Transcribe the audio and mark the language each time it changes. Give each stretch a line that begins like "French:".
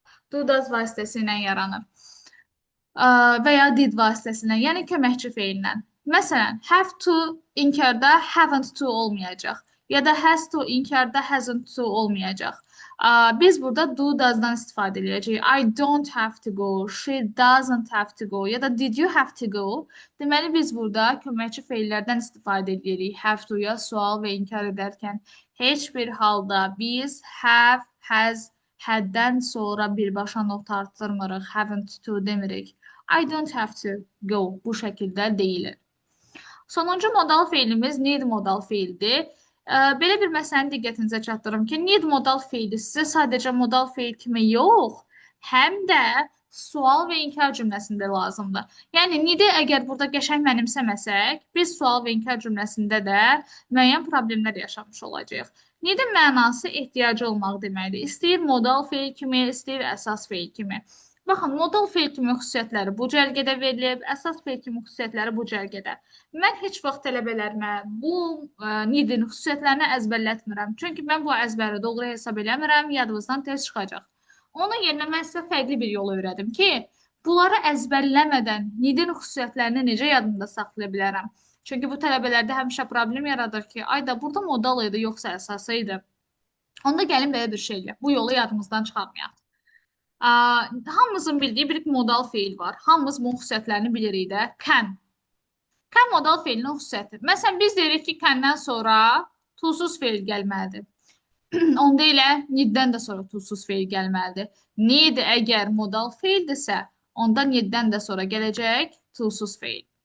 Azerbaijani: Do does vasitəsilə yaranır. Və ya did vasitəsilə, yəni köməkçi feillə. Məsələn, have to inkarda haven't to olmayacaq ya da has to inkarda hasn't to olmayacaq. Biz burada do does'dan istifadə edəcəyik.
English: I don't have to go, she doesn't have to go
Azerbaijani: ya da
English: did you have to go?
Azerbaijani: Deməli biz burada köməkçi feillərdən istifadə edirik. Have to-ya sual və inkar edərkən heç bir halda biz have, has, had-dən sonra birbaşa not artırmırıq, haven't to demirik.
English: I don't have to go
Azerbaijani: bu şəkildə deyilir. Sonuncu modal feilimiz need modal feildir. Belə bir məsələni diqqətinizə çatdırım ki, need modal feili sizə sadəcə modal feil kimi yox, həm də sual və inkar cümləsində lazımdır. Yəni, need-i əgər burada qəşəng mənimsəməsək, biz sual və inkar cümləsində də müəyyən problemlər yaşamış olacağıq. Need-in mənası ehtiyacı olmaq deməkdir. İstəyir modal feil kimi, istəyir əsas feil kimi. Baxın, modal feil kimi xüsusiyyətləri bu cərgədə verilib, əsas feil kimi xüsusiyyətləri bu cərgədə. Mən heç vaxt tələbələrimə bu need-in xüsusiyyətlərini əzbərlətmirəm. Çünki mən bu əzbəri doğru hesab eləmirəm, yadınızdan tez çıxacaq. Onun yerinə mən sizə fərqli bir yol öyrədim ki, bunları əzbərləmədən need-in xüsusiyyətlərini necə yadımda saxlaya bilərəm? Çünki bu tələbələrdə həmişə problem yaradır ki, ay da burada modal idi, yoxsa əsası idi. Onda gəlin belə bir şey eləyək. Bu yolu yadımızdan çıxarmayaq. Hamımızın bildiyi bir modal feil var. Hamımız bunun xüsusiyyətlərini bilirik də. Can. Can modal feilinin xüsusiyyəti. Məsələn, biz deyirik ki, can'dən sonra tulsuz feil gəlməlidir. Onda elə need-dən də sonra tulsuz feil gəlməlidir. Need əgər modal feildirsə, onda need-dən də sonra gələcək tulsuz feil.